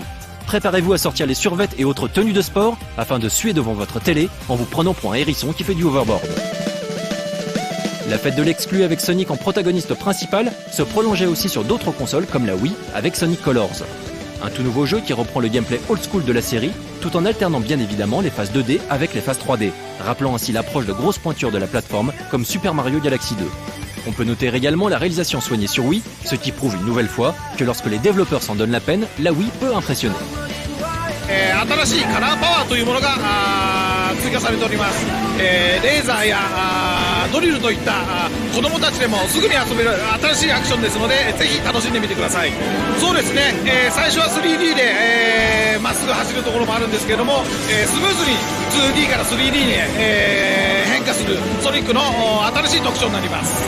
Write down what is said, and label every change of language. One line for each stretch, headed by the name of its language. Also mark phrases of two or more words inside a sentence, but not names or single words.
French: Préparez-vous à sortir les survêtes et autres tenues de sport afin de suer devant votre télé en vous prenant pour un hérisson qui fait du overboard. La fête de l'exclu avec Sonic en protagoniste principal se prolongeait aussi sur d'autres consoles comme la Wii avec Sonic Colors. Un tout nouveau jeu qui reprend le gameplay
English: old school
French: de la série, tout en alternant bien évidemment les phases 2D avec les phases 3D, rappelant ainsi l'approche de grosses pointures de la plateforme comme Super Mario Galaxy 2. On peut noter également la réalisation soignée sur Wii, ce qui prouve une nouvelle fois que lorsque les développeurs s'en donnent la peine, la Wii peut impressionner.
Japanese: 新しいカラーパワーというものが追加されております、レーザーやドリルといった子供たちでもすぐに遊べる新しいアクションですのでぜひ楽しんでみてください。そうですね、最初は 3D でまっすぐ走るところもあるんですけれども、スムーズに 2D から 3D に変化するソニックの新しい特徴になります。